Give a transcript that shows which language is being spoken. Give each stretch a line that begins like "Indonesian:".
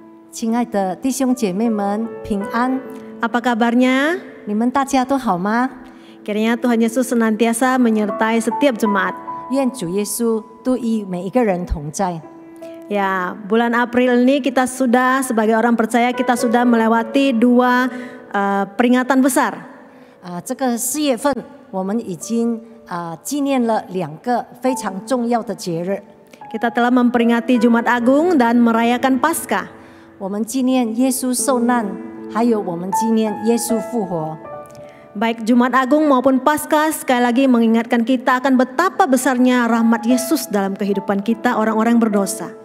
Chinese: 亲爱的弟兄姐妹们，平安！
Indonesian: Apa kabarnya?
Chinese: 你们大家都好吗？
Indonesian: Kiranya Tuhan Yesus senantiasa menyertai setiap jemaat.
Chinese: 愿主耶稣都与每一个人同在。
Indonesian: Ya, bulan April ini kita sudah sebagai orang percaya kita sudah melewati dua peringatan besar.
Chinese: 这个4月份我们已经纪念了2个非常重要的节日。
Indonesian: Kita telah memperingati Jumat Agung dan merayakan Paskah.
Chinese: 我们纪念耶稣受难，还有我们纪念耶稣复活。
Indonesian: Baik Jumat Agung maupun Paskah sekali lagi mengingatkan kita akan betapa besarnya rahmat Yesus dalam kehidupan kita orang-orang berdosa.